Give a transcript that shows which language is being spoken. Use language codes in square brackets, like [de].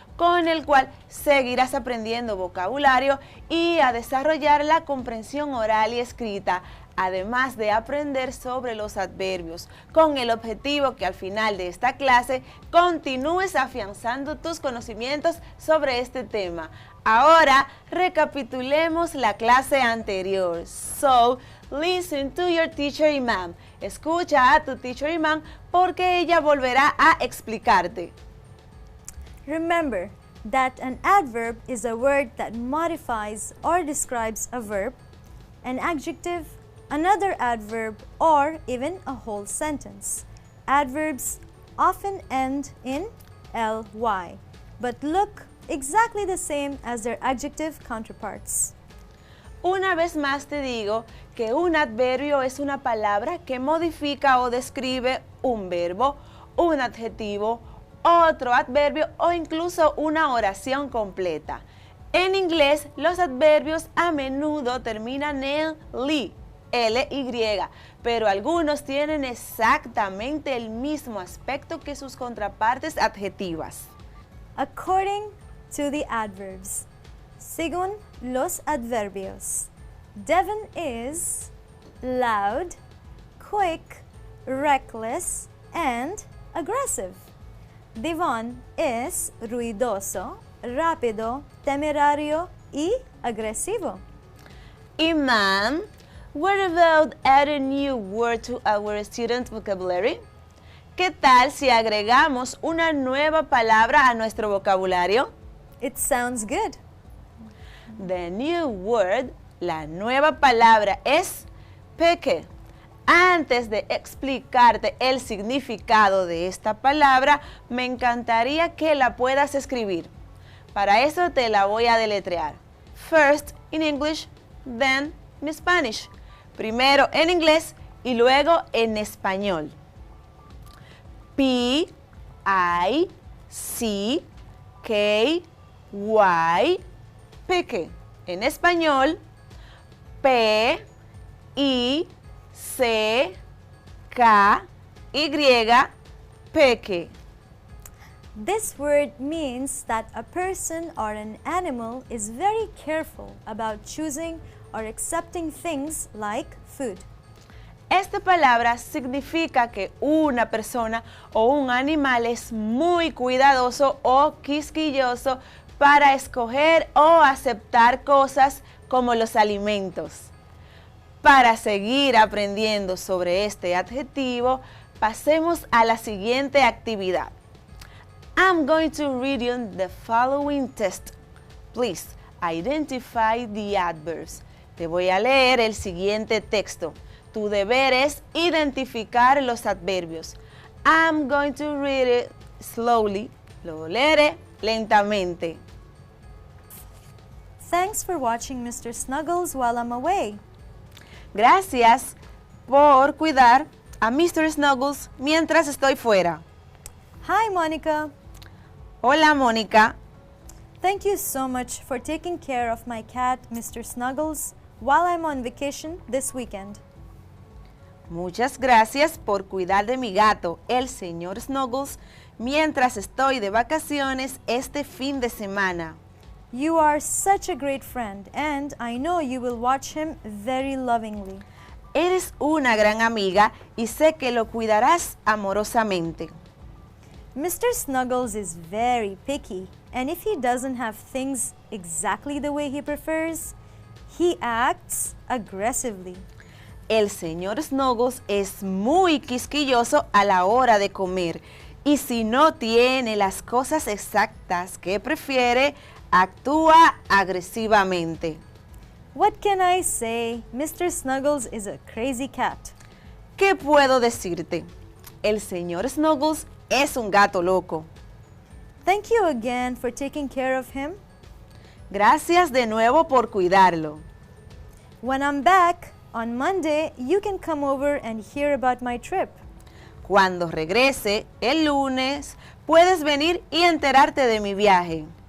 [es] con el cual seguirás aprendiendo vocabulario y a desarrollar la comprensión oral y escrita, además de aprender sobre los adverbios, con el objetivo que al final de esta clase continúes afianzando tus conocimientos sobre este tema. Ahora recapitulemos la clase anterior. [en] So, listen to your teacher Iman. [es] Escucha a tu teacher Iman porque ella volverá a explicarte. [en] Remember that an adverb is a word that modifies or describes a verb, an adjective, another adverb, or even a whole sentence. Adverbs often end in ly, but look exactly the same as their adjective counterparts. [es] Una vez más te digo que un adverbio es una palabra que modifica o describe un verbo, un adjetivo, otro adverbio o incluso una oración completa. En inglés, los adverbios a menudo terminan en ly, ly, pero algunos tienen exactamente el mismo aspecto que sus contrapartes adjetivas. [en] According to the adverbs, [es] según los adverbios, [en] Devin is loud, quick, reckless, and aggressive. [es] Devon es ruidoso, rápido, temerario y agresivo. [en] Iman, what about adding new word to our student vocabulary? [es] ¿Qué tal si agregamos una nueva palabra a nuestro vocabulario? [en] It sounds good. The new word, [es] la nueva palabra es peque. Antes de explicarte el significado de esta palabra, me encantaría que la puedas escribir. Para eso te la voy a deletrear. [en] First in English, then in Spanish. [es] Primero en inglés y luego en español. [en] P, I, C, K, Y, peque. [es] En español, P, I, C, K, Y, peque. [en] This word means that a person or an animal is very careful about choosing or accepting things like food. [es] Esta palabra significa que una persona o un animal es muy cuidadoso o quisquilloso para escoger o aceptar cosas como los alimentos. Para seguir aprendiendo sobre este adjetivo, pasemos a la siguiente actividad. [en] I'm going to read you the following test. Please identify the adverbs. [es] Te voy a leer el siguiente texto. Tu deber es identificar los adverbios. [en] I'm going to read it slowly. [es] Lo leeré lentamente. [en] Thanks for watching Mr. Snuggles while I'm away. [es] Gracias por cuidar a Mr. Snuggles mientras estoy fuera. [en] Hi, Monica. [es] Hola, Mónica. [en] Thank you so much for taking care of my cat, Mr. Snuggles, while I'm on vacation this weekend. [es] Muchas gracias por cuidar de mi gato, el señor Snuggles, mientras estoy de vacaciones este fin de semana. [en] You are such a great friend, and I know you will watch him very lovingly. [es] Eres una gran amiga y sé que lo cuidarás amorosamente. [en] Mr. Snuggles is very picky, and if he doesn't have things exactly the way he prefers, he acts aggressively. [es] El señor Snuggles es muy quisquilloso a la hora de comer y si no tiene las cosas exactas que prefiere, actúa agresivamente. [en] What can I say? Mr. Snuggles is a crazy cat. [es] ¿Qué puedo decirte? El señor Snuggles es un gato loco. [en] Thank you again for taking care of him. [es] Gracias de nuevo por cuidarlo. [en] When I'm back on Monday, you can come over and hear about my trip. [es] Cuando regrese el lunes, puedes venir y enterarte de mi viaje.